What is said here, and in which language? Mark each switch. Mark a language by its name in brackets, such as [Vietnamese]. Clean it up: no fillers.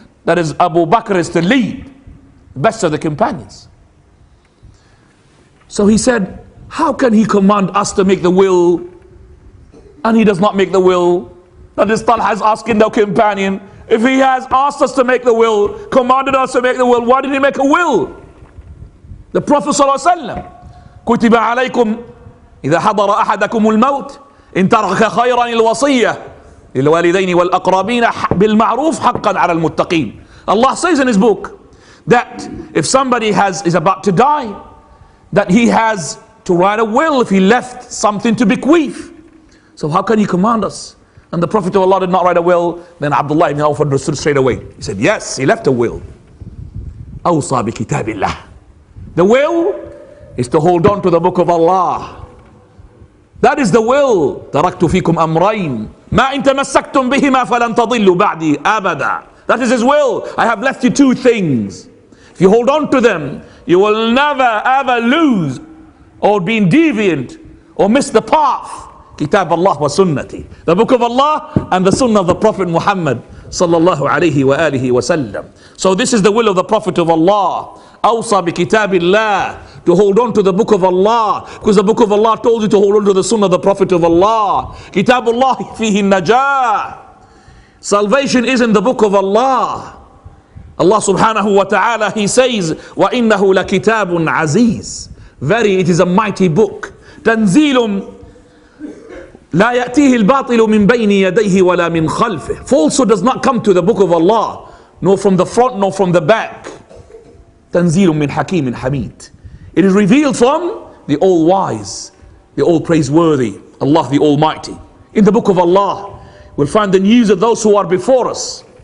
[English] That is, Abu Bakr is to lead, the best of the companions. So he said, how can he command us to make the will and he does not make the will? That is, Talha is asking the companion, if he has asked us to make the will, commanded us to make the will, why did he make a will? The Prophet sallallahu alaihi wasallam, [Arabic] كتب عليكم إذا حضر أحدكم الموت إن ترك خيرا الوصية للوالدين والأقربين بالمعروف حقا على المتقين. [English] Allah says in his book that if somebody is about to die, that he has to write a will if he left something to bequeath. So how can he command us? And the Prophet of Allah did not write a will. Then Abdullah ibn Awf understood straight away. He said, yes, he left a will. [Arabic] أوصى بكتاب الله. [English] The will is to hold on to the book of Allah. That is the will. [Arabic] تركت فيكم أمرين ما إن تمسكتم بهما فلن تضلوا بعدي أبدا. [English] That is his will. I have left you two things. If you hold on to them, you will never ever lose or be deviant or miss the path. [Arabic] Kitab Allah wa sunnati. [English] The book of Allah and the sunnah of the Prophet Muhammad sallallahu alayhi wa alihi wa sallam. So this is the will of the Prophet of Allah. [Arabic] Awsa bi kitabillah, [English] to hold on to the book of Allah, because the book of Allah told you to hold on to the sunnah of the Prophet of Allah. [Arabic] Kitabullah fihi najah. [English] Salvation is in the book of Allah. Allah subhanahu wa ta'ala, he says, [Arabic] وَإِنَّهُ لَكِتَابٌ عَزِيزٌ. [English] Very, it is a mighty book. [Arabic] تَنزِيلٌ لا يأتيه الباطل من بين يديه ولا من خلفه. [English] Falsehood does not come to the book of Allah, nor from the front nor from the back. [Arabic] تنزيل من حكيم حميد. [English] It is revealed from the all-wise, the all-praiseworthy, Allah the Almighty. In the book of Allah, we'll find the news of those who are before us.